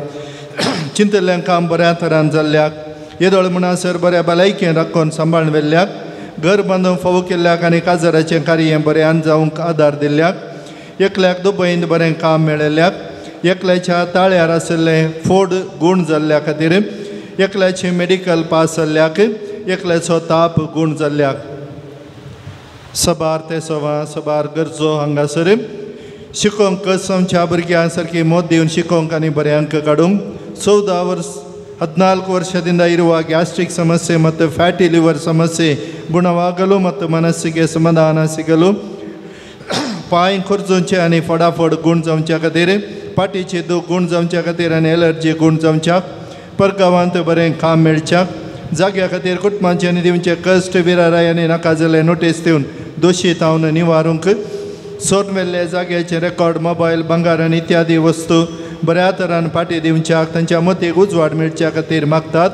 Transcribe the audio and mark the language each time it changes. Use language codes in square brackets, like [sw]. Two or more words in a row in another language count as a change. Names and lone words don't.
[kok] चिंतल्लें काम बऱ्या तरान जाल्ल्याक येदोळ म्हणसर बऱ्या भलायकेन राखून सांबाळून व्हेल्ल्याक घर बांदूंक फावो केल्ल्याक आनी काजाराचें कार्य बऱ्यान जावंक आदार दिल्ल्याक एकल्याक दुबईंत बरें काम मेळयल्ल्याक एकल्याच्या ताळ्यार आशिल्लें फोड गूण जाल्ल्या खातीर एकल्याचें मेडिकल पास जाल्ल्याक एकल्याचो ताप गूण जाल्ल्याक सबार ते सबार गरजो हांगासर शिकोवंक कस आमच्या भुरग्यां सारकी मोद दिवन शिकोवंक आनी बरें अंक काडूंक [kn] 14 ವರ್ಷದಿಂದ ಇರುವ ಗ್ಯಾಸ್ಟ್ರಿಕ್ ಸಮಸ್ಯೆ ಮತ್ತು ಫ್ಯಾಟಿ ಲಿವರ್ ಸಮಸ್ಯೆ ಗುಣವಾಗಲು ಮತ್ತು ಮನಸ್ಸಿಗೆ ಸಮಾಧಾನ ಸಿಗಲು [kok] पांय खुर्जोवचे आनी फडाफड गूण जावच्या खातीर पाटीचे दूख गूण जावच्या खातीर आनी एलर्जी गूण जावच्याक परगांवांत बरें काम मेळच्याक जाग्या खातीर कुटुंबाचे आनी दिवचे कश्ट विराराय आनी नाका जाल्ले नोटीस दिवन दोशी तावन निवारूंक सोन वेल्ले जाग्याचे रेकॉर्ड मोबायल भांगार आनी इत्यादी वस्तू बऱ्या तरान पाटी दिवच्याक तांच्या मतीक उजवाड मेळच्या खातीर मागतात.